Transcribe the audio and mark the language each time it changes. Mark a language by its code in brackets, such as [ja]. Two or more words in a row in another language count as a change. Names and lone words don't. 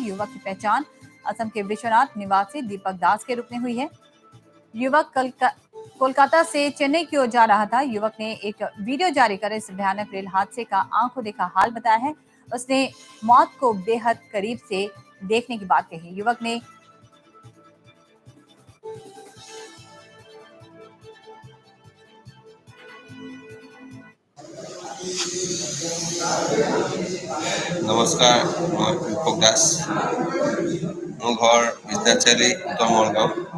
[hi] युवक की पहचान असम के विश्वनाथ निवासी दीपक दास के रूप में हुई है। युवक कोलकाता से चेन्नई की ओर जा रहा था। युवक ने एक वीडियो जारी कर इस भयानक रेल हादसे का आंखों देखा हाल बताया है। उसने मौत को बेहद करीब से देखने की बात कही। युवक ने [as] নমস্কাৰ, মই দীপক দাস। মোৰ ঘৰ বিশ্বনাথ চাৰিআলি, উত্তৰ মলগাঁও।